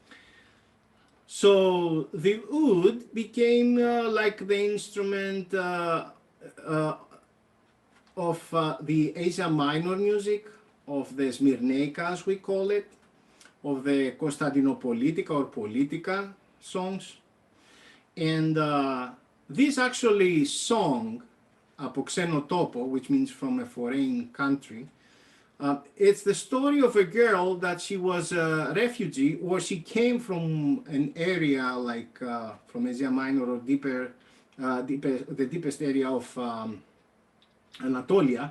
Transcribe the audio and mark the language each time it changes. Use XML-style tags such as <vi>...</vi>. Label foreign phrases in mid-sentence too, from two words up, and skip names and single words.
<en>So the oud became like the instrument of the Asia Minor music, of the Smyrnaica, as we call it, of the Constantinopolitica or Politica songs. And this actually song,</en> <el>από ξένο τόπο,</el> <en>which means from a foreign country, it's the story of a girl that she was a refugee, or she came from an area like from Asia Minor or the deepest area of Anatolia.</en>